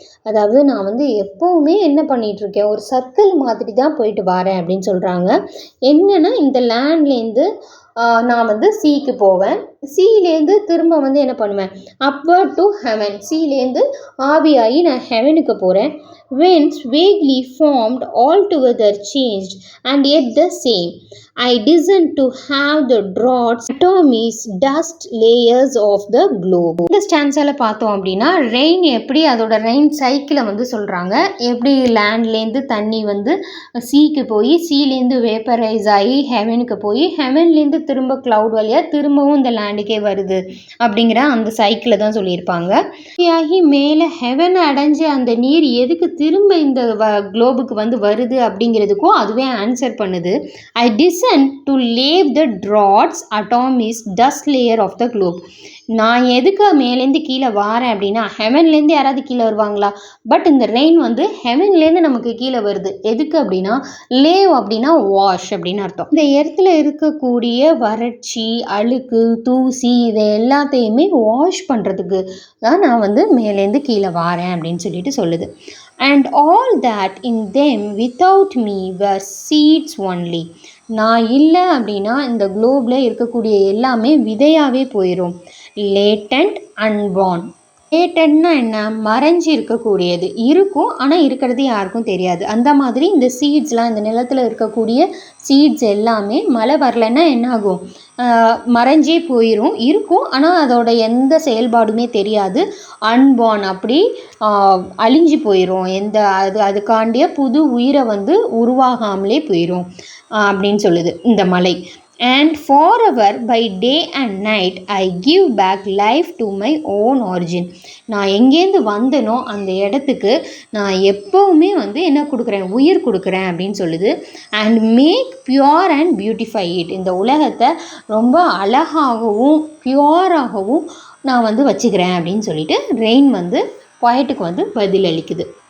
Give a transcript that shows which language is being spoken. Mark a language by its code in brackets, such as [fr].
[ta] அதாவது நான் எப்போவுமே என்ன பண்ணிகிட்ருக்கேன், ஒரு சர்க்கிள் மாதிரி தான் போயிட்டு வரேன் அப்படின்னு சொல்கிறாங்க. என்னென்னா இந்த லேண்ட்லேருந்து நான் சீக்கு போவேன், சீலேருந்து திரும்ப என்ன பண்ணுவேன், அப்வர்ட் டு ஹெவன், சீலேருந்து ஆவியாகி நான் ஹெவனுக்கு போகிறேன். [en] Winds vaguely formed, altogether changed, and yet the same. I descend to have the draughts, atomies, dust layers of the globe. [ta] இந்த ஸ்டான்ஸால் பார்த்தோம் அப்படின்னா, ரெயின் எப்படி அதோட ரெயின் சைக்கிளை சொல்கிறாங்க. எப்படி லேண்ட்லேருந்து தண்ணி சீக்கு போய், சீலேருந்து வேப்பரைஸ் ஆகி ஹெவனுக்கு போய், ஹெவன்லேருந்து திரும்ப க்ளவுட் வழியாக திரும்பவும் இந்த லேண்டுக்கே வருது அப்படிங்கிற அந்த சைக்கிளை தான் சொல்லியிருப்பாங்க. ஆகி மேலே ஹெவனை அடைஞ்ச அந்த நீர் எதுக்கு திரும்ப இந்த குளோபுக்கு வருது அப்படிங்கிறதுக்கும் அதுவே ஆன்சர் பண்ணுது. [en] I descend to lave the drouths atomies dust layer of the globe. [ta] நான் எதுக்கு மேலேருந்து கீழே வாரேன் அப்படின்னா, ஹெவன்லேருந்து யாராவது கீழே வருவாங்களா? பட் இந்த ரெயின் ஹெவன்லேருந்து நமக்கு கீழே வருது. எதுக்கு அப்படின்னா, லேவ் அப்படின்னா வாஷ் அப்படின்னு அர்த்தம். இந்த இடத்துல இருக்கக்கூடிய வறட்சி, அழுக்கு, தூசி இதை எல்லாத்தையுமே வாஷ் பண்ணுறதுக்கு தான் நான் மேலேருந்து கீழே வாரேன் அப்படின்னு சொல்லிட்டு சொல்லுது. [en] And all that in them without me were seeds only. [ta] நான் இல்லை அப்படின்னா இந்த குளோபில் இருக்கக்கூடிய எல்லாமே விதையாகவே போயிடும். [en] Latent unborn. [ta] லேட்டன்ட்னா என்ன, மறைஞ்சி இருக்கக்கூடியது, இருக்கும் ஆனால் இருக்கிறது யாருக்கும் தெரியாது. அந்த மாதிரி இந்த சீட்ஸ்லாம், இந்த நிலத்தில் இருக்கக்கூடிய சீட்ஸ் எல்லாமே மழை வரலைன்னா என்னாகும், மறைஞ்சே போயிடும். இருக்கும் ஆனால் அதோட எந்த செயல்பாடுமே தெரியாது. அன்பார்ன், அப்படி அழிஞ்சு போயிடும். அதுக்காண்டிய புது உயிரை உருவாகாமலே போயிடும் அப்படின்னு சொல்லுது இந்த மலை. [en] and forever by day and night I give back life to my own origin. [ta] நான் எங்கேருந்து வந்தனோ அந்த இடத்துக்கு நான் எப்போவுமே வந்து என்ன கொடுக்குறேன், உயிர் கொடுக்குறேன் அப்படின்னு சொல்லுது. [en] And make pure and beautify it. [ta] இந்த உலகத்தை ரொம்ப அழகாகவும் பியூராகவும் நான் வந்து வச்சுக்கிறேன் அப்படின்னு சொல்லிட்டு ரெயின் வந்து பாய்ட்டுக்கு வந்து பதில் அளிக்குது.